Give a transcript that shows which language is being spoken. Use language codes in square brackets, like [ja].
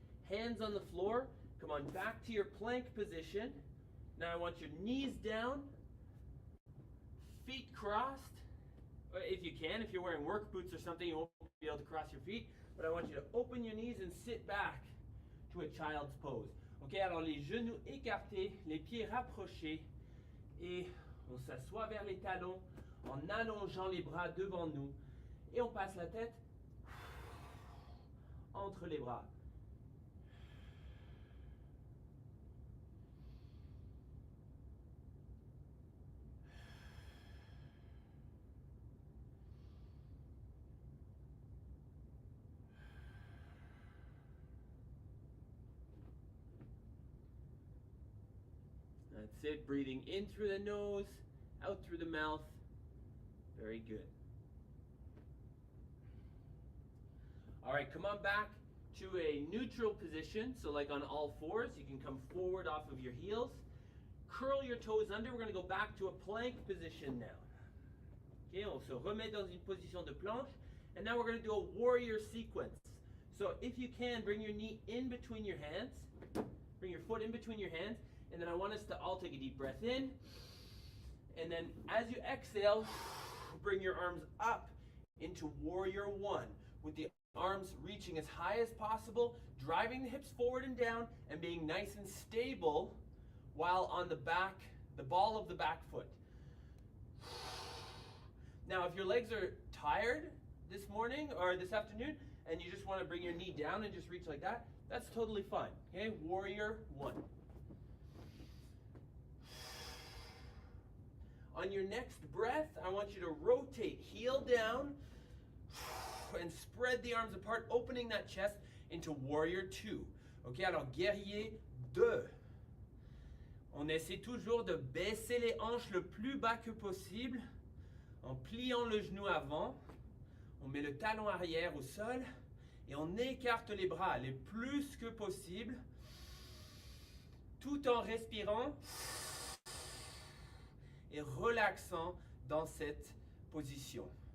[en] Hands on the floor. Come on, back to your plank position. Now I want your knees down, feet crossed. If you can, if you're wearing work boots or something, you won't be able to cross your feet, but I want you to open your knees and sit back to a child's pose. [fr] Ok, alors les genoux écartés, les pieds rapprochés, et on s'assoit vers les talons en allongeant les bras devant nous, et on passe la tête entre les bras. [en] That's it. Breathing in through the nose, out through the mouth. Very good. All right, come on back to a neutral position. So like on all fours, you can come forward off of your heels. Curl your toes under. We're going to go back to a plank position now. [fr] Okay, on se remet dans une position de planche. [en] And now we're going to do a warrior sequence. So if you can, bring your knee in between your hands. Bring your foot in between your hands. And then I want us to all take a deep breath in. And then as you exhale, bring your arms up into warrior one with the arms reaching as high as possible, driving the hips forward and down, and being nice and stable while on the back, the ball of the back foot. Now, if your legs are tired this morning or this afternoon and you just want to bring your knee down and just reach like that, that's totally fine. Okay, warrior one. On your next breath, I want you to rotate, heel down, and spread the arms apart, opening that chest into warrior two. [fr] Ok, alors guerrier 2. On essaie toujours de baisser les hanches le plus bas que possible en pliant le genou avant. On met le talon arrière au sol et on écarte les bras le plus que possible tout en respirant et relaxant dans cette position.